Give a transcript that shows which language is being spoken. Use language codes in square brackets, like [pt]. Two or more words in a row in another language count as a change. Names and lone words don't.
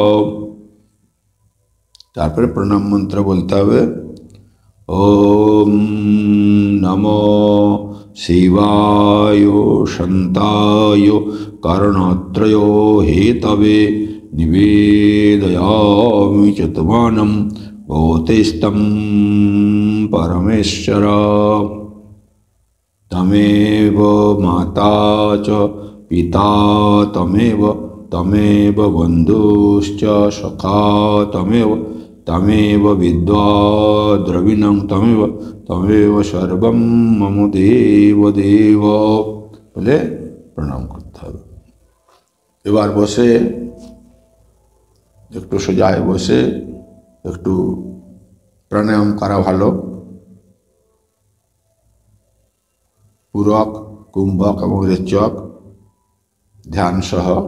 [bn] তারপরে প্রণাম মন্ত্র বলতে হবে [sa] ওম নমো শিবায় শান্তায় কারণত্রয় হেতবে নিবেদয়ামি চতুর্মানম ভূতেস্তম পরমেশ্বর। तमेव माता च पिता तमेव बन्धुश्च सखा तमेव विद्वा द्रविणं तमेव सर्वं मम देव [bn] বলে প্রণাম করতে হবে। এবার বসে একটু সোজায় বসে একটু প্রাণায়াম করা ভালো। পুরক, কুম্ভক এবং রেচক ধ্যান সহ।